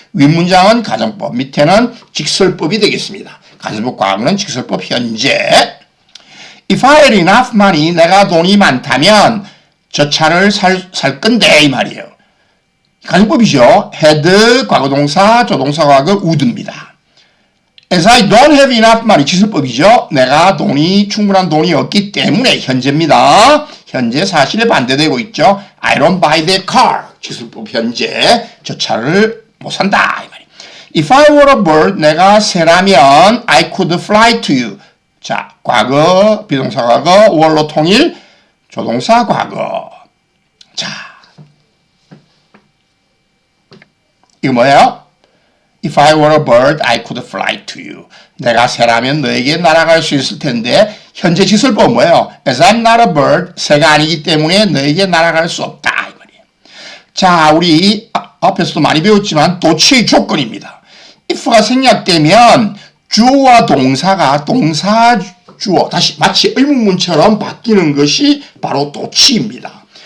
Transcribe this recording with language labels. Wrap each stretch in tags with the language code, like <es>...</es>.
<ko>윗문장은 가정법, 밑에는 직설법이 되겠습니다. 가정법 과거는 직설법 현재.</ko> <en>If I had enough money,</en> <ko>내가 돈이 많다면 저 차를 살 건데 이 말이에요. 가정법이죠. had 과거동사, 조동사 과거 would입니다.</ko> <en>As I don't have enough money,</en> <ko>직설법이죠. 내가 충분한 돈이 없기 때문에 현재입니다. 현재 사실에 반대되고 있죠.</ko> <en>I don't buy that car.</en> <ko>직설법 현재 저 차를 못 산다 이 말이에요.</ko> <en>If I were a bird,</en> <ko>내가 새라면</ko> <en>I could fly to you.</en> <ko>자, 과거, 비동사 과거, 월로 통일, 조동사 과거. 자, 이거 뭐예요?</ko> <en>If I were a bird, I could fly to you.</en> <ko>내가 새라면 너에게 날아갈 수 있을 텐데 현재 직설법은 뭐예요?</ko> <en>As I'm not a bird,</en> <ko>새가 아니기 때문에 너에게 날아갈 수 없다. 이 말이에요. 자, 우리 앞에서도 많이 배웠지만 도치의 조건입니다. if가 생략되면 주어와 동사가 동사 주어 다시 마치 의문문처럼 바뀌는 것이 바로 도치입니다.</ko>